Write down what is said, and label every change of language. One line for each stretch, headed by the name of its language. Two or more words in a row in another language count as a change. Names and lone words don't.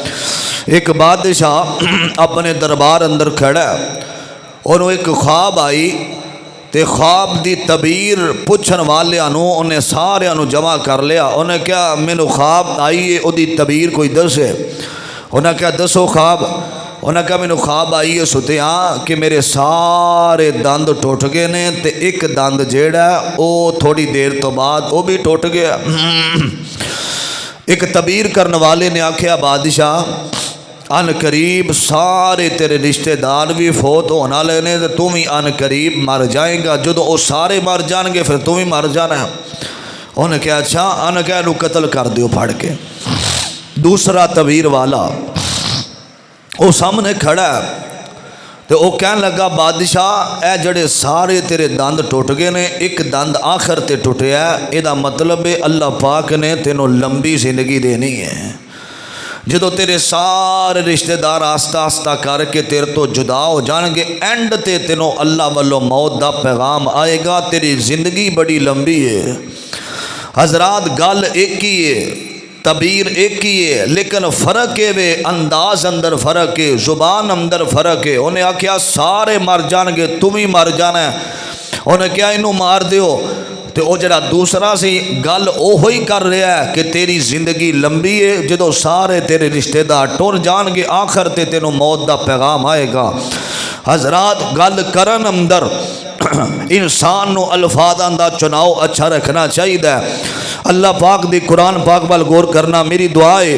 Punjabi: ایک بادشاہ اپنے دربار اندر کھڑا ہے، انہوں ایک خواب آئی تے خواب دی تعبیر پوچھن والے انہیں سارے جمع کر لیا۔ انہیں کہا مینوں خواب آئی ہے، او دی تعبیر کوئی دسے۔ انہیں کہا دسو خواب۔ انہیں کہا مینوں خواب آئی ہے ستیاں کہ میرے سارے دند ٹوٹ گئے نے تے ایک دند جیڑا ہے او تھوڑی دیر تو بعد او بھی ٹوٹ گیا۔ ایک تعبیر کرنے والے نے آکھیا بادشاہ ان قریب سارے تیرے رشتہ دار بھی فوت ہونا لینے تے تم ہی ان قریب مر جائیں گا، جدو وہ سارے مر جان گے پھر تم ہی مر جانا ہے۔ انہیں کہا اچھا، انہیں کہا انہوں قتل کر دیو پھڑ کے۔ دوسرا تعبیر والا وہ سامنے کھڑا ہے تو وہ کہنے لگا بادشاہ اے جڑے سارے تیرے دند ٹوٹ گئے نے، ایک دند آخر تے ٹوٹیا ہے، یہ دا مطلب ہے اللہ پاک نے تینوں لمبی زندگی دینی ہے۔ جدو تیرے سارے رشتہ دار آستہ آستہ کر کے تیرے تو جدا ہو جان گے، اینڈ تے تینوں اللہ والو موت دا پیغام آئے گا، تیری زندگی بڑی لمبی ہے۔ حضرات گل ایک ہی ہے، تعبیر ایک ہی ہے، لیکن فرق ہے وے انداز اندر فرق ہے، زبان اندر فرق ہے۔ انہیں آکھیا سارے مر جان گے تم ہی مر جانا ہے۔ انہیں کیا انہوں مار دیو، تو وہ جڑا دوسرا سی گل اوہی کر رہا ہے کہ تیری زندگی لمبی ہے، جدو سارے تیرے رشتہ دار ٹر جان گے آخر تے تینوں موت دا پیغام آئے گا۔ حضرات گل کرن اندر انسان نو الفاظاں دا چناؤ اچھا رکھنا چاہیے۔ اللہ پاک دی قرآن پاک وال غور کرنا میری دعا ہے۔